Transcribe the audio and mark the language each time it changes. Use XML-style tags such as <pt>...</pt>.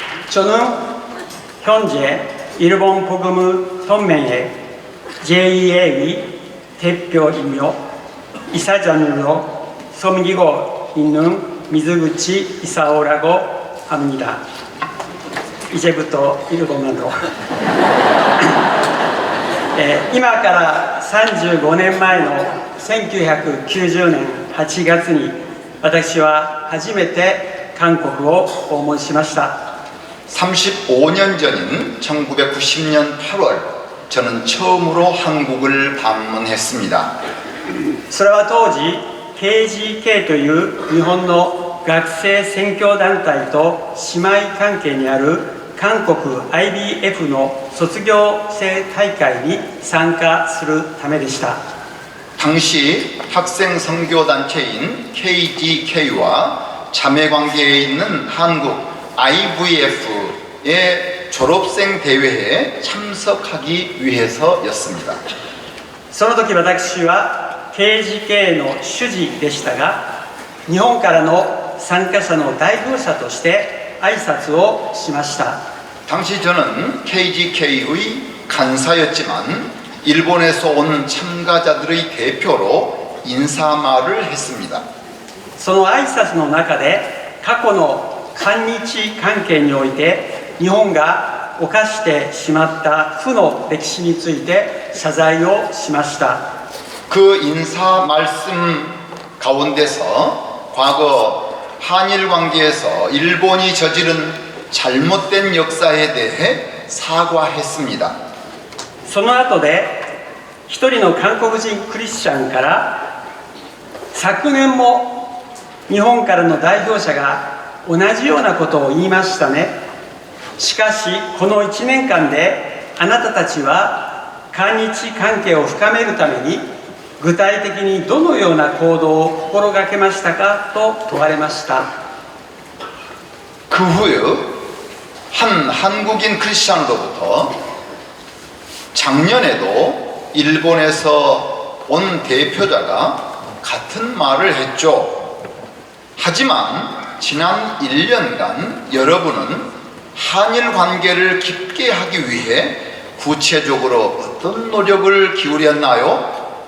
<ko>저는 현재 일본 복음 동맹의 JA의 대표이며 이사장으로 섬기고 있는 미즈구치 이사오라고 합니다. 이제부터 일본어로</ko> <ja>今から35年前の1990年8月に私は初めて韓国を訪問しました。</ja> <ko>35년 전인 1990년 8월 저는 처음으로 한국을 방문했습니다.</ko> <ja>それは当時 KGK という日本の学生宣教団体と姉妹関係にある韓国 IBF の卒業生大会に参加するためでした。</ja> <ko>당시 학생 선교단체인 KGK와 자매관계에 있는 한국 IVF의 졸업생 대회에 참석하기 위해서였습니다.</ko> <ja>その時私は KGK の主事でしたが、日本からの参加者の代表者として挨拶をしました。</ja> <ko>당시 저는 KGK의 간사였지만 일본에서 온 참가자들의 대표로 인사말을 했습니다.</ko> <ja>その挨拶の中で過去の韓日関係において日本が犯してしまった負の歴史について謝罪をしました。</ja> <ko>그 인사 말씀 가운데서 과거 한일 관계에서 일본이 저지른 잘못된 역사에 대해 사과했습니다.</ko> <ja>その後で一人の韓国人クリスチャンから昨年も日本からの代表者が同じようなことを言いましたね。しかしこの1年間であなたたちは韓日関係を深めるために具体的にどのような行動を心がけましたかと問われました。</ja> <ko>그 후에 한 한국인 크리스찬으로부터 작년에도 일본에서 온 대표자가 같은 말을 했죠. 하지만 지난 1년간 여러분은 한일 관계를 깊게 하기 위해 구체적으로 어떤 노력을 기울였나요?</ko>